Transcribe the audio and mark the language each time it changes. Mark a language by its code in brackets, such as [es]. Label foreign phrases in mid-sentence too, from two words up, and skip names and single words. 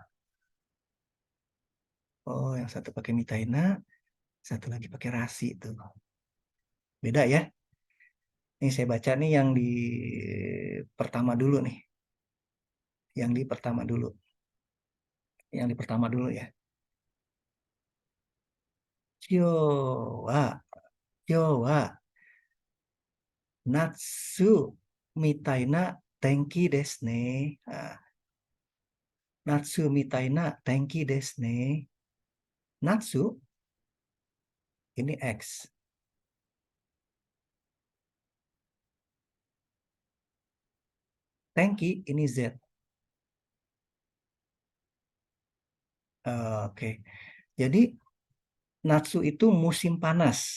[id] Oh, yang satu pakai mitaina, satu lagi pakai rasi itu. Beda ya. Ini saya baca nih yang di pertama dulu nih. Yang di pertama dulu. Yang di pertama dulu ya. [ja] 今日は、今日は、夏みたいな天気ですね. ああ、夏みたいな天気ですね. [id] Natsu ini X. Tenki ini Z. Oke. Jadi natsu itu musim panas.